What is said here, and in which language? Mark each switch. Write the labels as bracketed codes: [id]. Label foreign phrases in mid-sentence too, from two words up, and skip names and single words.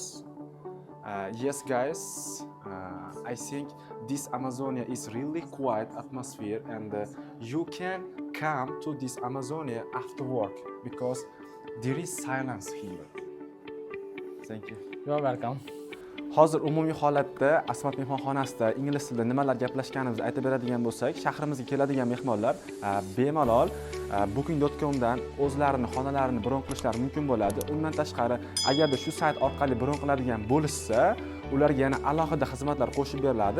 [en] Yes, guys. I think this Amazonia is really quiet atmosphere, and you can come to this Amazonia after work because there is silence here. Thank you. You are welcome. [uz] Hozir umumiy holatda Asmat mehmonxonasida ingliz tilida nimalar gaplashganimizni aytib beradigan bo'lsak, shahrimizga keladigan mehmonlar bemalol booking.com dan o'zlarini xonalarini bron qilishlari mumkin bo'ladi. Undan tashqari, agarda shu sayt orqali bron qiladigan bo'lishsa, ularga yana alohida xizmatlar qo'shib beriladi.